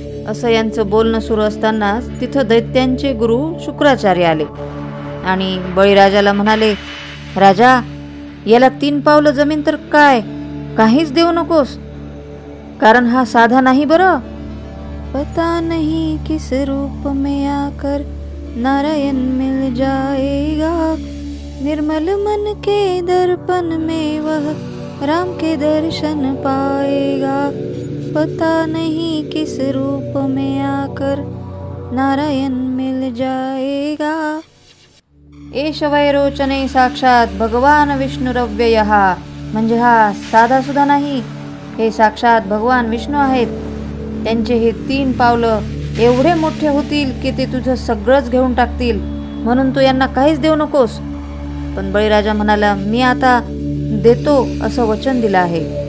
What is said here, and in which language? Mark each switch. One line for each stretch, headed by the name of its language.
Marathi: असं यांचं बोलणं सुरू असतानाच तिथं दैत्यांचे गुरु शुक्राचार्य आले आणि बळीराजाला म्हणाले, राजा, याला 3 पावलं जमीन तर काय, काहीच देऊ नकोस, कारण हा साधा नाही बरं.
Hindi: पता नहीं किस रूप में आकर नारायण मिल जाएगा, निर्मल मन के दर्पण में वह राम के दर्शन पाएगा. पता नहीं किस रूप में आकर नारायण मिल जाएगा.
Sanskrit: एष वैरोचने साक्षात भगवान विष्णुरव्ययः.
Marathi: म्हणजे हा साधा सुद्धा नाही, हे साक्षात भगवान विष्णू आहेत. त्यांचे हे 3 पावलं एवढे मोठे होतील की ते तुझं सगळंच घेऊन टाकतील, म्हणून तू यांना काहीच देऊ नकोस. पण बळीराजा म्हणाला, मी आता देतो असं वचन दिलं आहे.